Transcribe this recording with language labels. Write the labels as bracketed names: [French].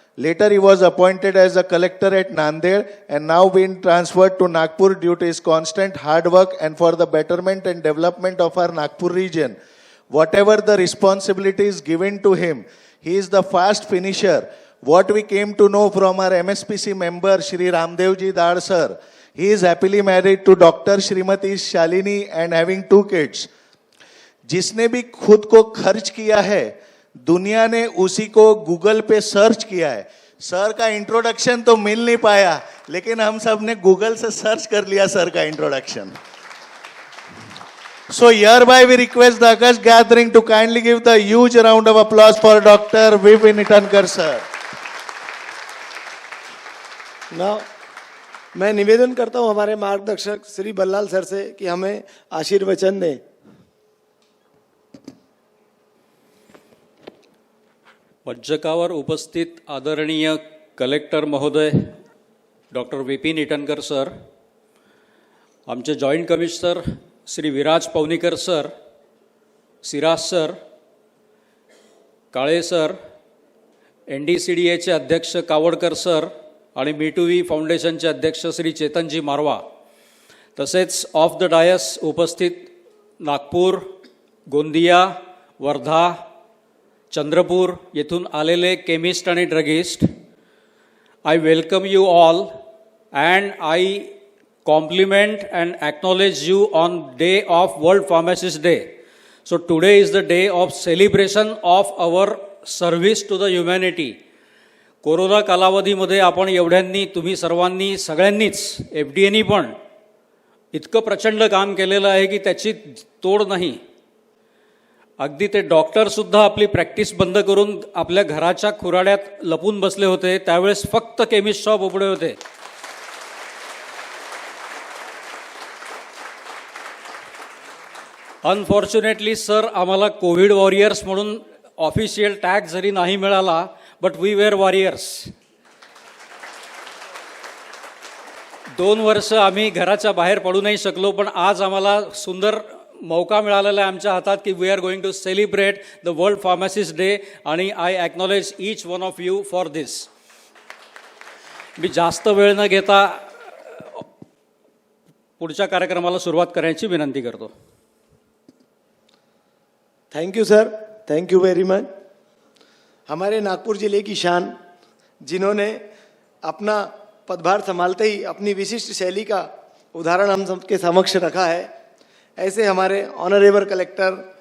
[English] Later he was appointed as a collector at Nanded and now been transferred to Nagpur due to his constant hard work and for the betterment and development of our Nagpur region. Whatever the responsibilities given to him, he is the fast finisher. What we came to know from our MSPC member Shri Ramdevji Dad sir, he is happily married to Dr. Srimati Shalini and having 2 kids. [Hindi] जिसने भी खुद को खर्च किया है दुनिया ने उसी को गूगल पे सर्च किया है. सर का इंट्रोडक्शन तो मिल नहीं पाया लेकिन हम सब ने गूगल से सर्च कर लिया सर का introduction. [English] So hereby we request the August gathering to kindly give the huge round of applause for Dr. Vipin Itankar sir. [Hindi] Now, मैं निवेदन करता हूं हमारे मार्गदर्शक श्री बल्लाल सर से कि हमें आशीर्वचन दें. [Marathi] मंचकावर उपस्थित आदरणीय कलेक्टर महोदय डॉक्टर विपिन इटनकर सर, आमचे joint commissioner Shri Viraj Pawnikar sir, Siraj sir, काळे सर, NDCDAचे अध्यक्ष कावडकर सर आणि Me2We फाउंडेशनचे अध्यक्ष श्री चेतनजी मारवा, तसेच ऑफ द डायस उपस्थित नागपूर, गोंदिया, वर्धा, चंद्रपूर येथून आलेले केमिस्ट आणि druggist, [English] I welcome you all and I compliment and acknowledge you on day of World Pharmacist Day. So today is the day of celebration of our service to the humanity. [Marathi] Corona कालावधीमध्ये आपण एवढ्यांनी तुम्ही सर्वांनी सगळ्यांनीच FDAनी पण इतकं प्रचंड काम केलेलं आहे की त्याची तोड नाही. अगदी ते डॉक्टरसुद्धा आपली प्रॅक्टिस बंद करून आपल्या घराच्या खुराड्यात लपून बसले होते. त्यावेळेस फक्त केमिस्ट शॉप उघडे होते. अनफॉर्च्युनेटली सर आम्हाला कोविड वॉरियर्स म्हणून ऑफिशियल टॅग जरी नाही मिळाला, [English] But we were warriors. [Marathi] 2 वर्ष आम्ही घराच्या बाहेर पडू नाही शकलो, पण आज आम्हाला सुंदर मौका मिळालेला आहे आमच्या हातात की [English] we are going to celebrate the world pharmacist day [Marathi] आणि [English] I acknowledge each one of you for this. [Marathi] मी जास्त वेळ न घेता पुढच्या कार्यक्रमाला सुरुवात करण्याची विनंती करतो. [English] Thank you sir, thank you very much. [Hindi] हमारे नागपुर जिले की शान, जिन्होंने अपना पदभार संभालते ही अपनी विशिष्ट शैली का उदाहरण हम सबके समक्ष रखा है, ऐसे हमारे ऑनरेबल कलेक्टर